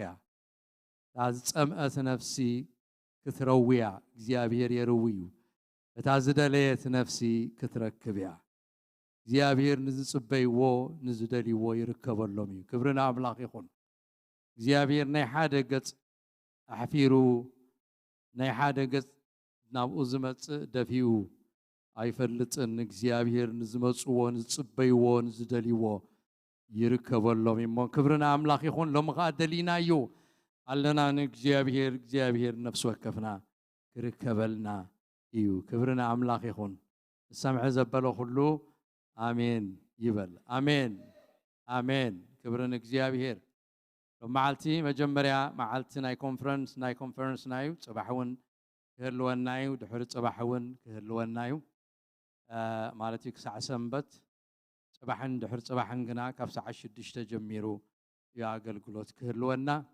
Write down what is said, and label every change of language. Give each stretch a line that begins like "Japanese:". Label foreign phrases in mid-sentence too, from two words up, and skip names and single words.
Tigrinya: እያ እታ ዝጸምአት ነፍሲ ክትረውያ እግዚአብሔር የርውዩ እታ ዝደለየት ነፍሲ ክትረክብ እያ እግዚአብሔር ንዝጽበይዎ ንዝደልይዎ ይርከበሎም እዩ ክብርና አምላኽ ይኹን እግዚአብሔር ናይ ሓደ ገጽ ኣሕፊሩ ናይ ሓደ ገጽ ናብኡ ዝመጽእ ደፊኡ አይፈልጥን እግዚአብሔር ንዝመጽዎ ንዝጽበይዎ ንዝደልይዎ ይርከበሎም እሞ ክብርና አምላኽ ይኹን ሎሚ ከዓ ደሊናዮ ኣለና ንእግዚአብሔር እግዚአብሔር ነፍስ ወከፍና ክርከበልና እዩ ክብርና አምላኽ ይኹን ሰምዐ ዘበለ ሁሉ አሜን ይበል አሜን አሜን ክብርን እግዚአብሔር መዓልቲ መጀመርያ መዓልቲ ናይ ኮንፈረንስ ናዩ ጽባሕውን ክህልወናዩ ድሕሪ ጽባሕውን ክህልወናዩ ማለት ክሳዕ ሰንበት ጽባሕን ድሕሪ ጽባሕን ግና ካብ ሰዓት 6 ጀሚሩ የአገልግሎት ክህልወና